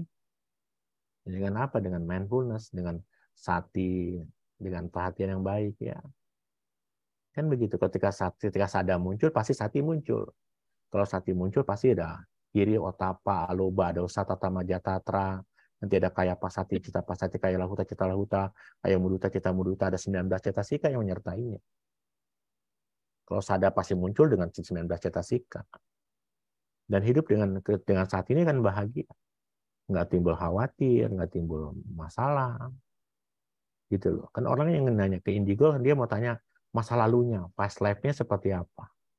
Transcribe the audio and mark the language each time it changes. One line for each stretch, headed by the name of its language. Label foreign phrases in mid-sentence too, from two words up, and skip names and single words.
Indonesian: Dengan apa? Dengan mindfulness, dengan sati, dengan perhatian yang baik ya. Kan begitu, ketika sada muncul, pasti sati muncul. Kalau sati muncul, pasti ada
Pali: kiri, otapa, aloba, dosa, tata, majatatra.
Indonesian: Nanti ada
Pali: kaya pasati, cita pasati, kaya lahuta, cita lahuta, kaya muduta, cita muduta,
Indonesian: ada 19 cetasika yang menyertainya. Kalau sada pasti muncul dengan 19 cetasika. Dan hidup dengan saat ini kan bahagia. Nggak timbul khawatir, nggak timbul masalah. Gitu loh. Kan orang yang nanya ke indigo, dia mau tanya masa lalunya,
English: past life-
Indonesian: nya seperti apa.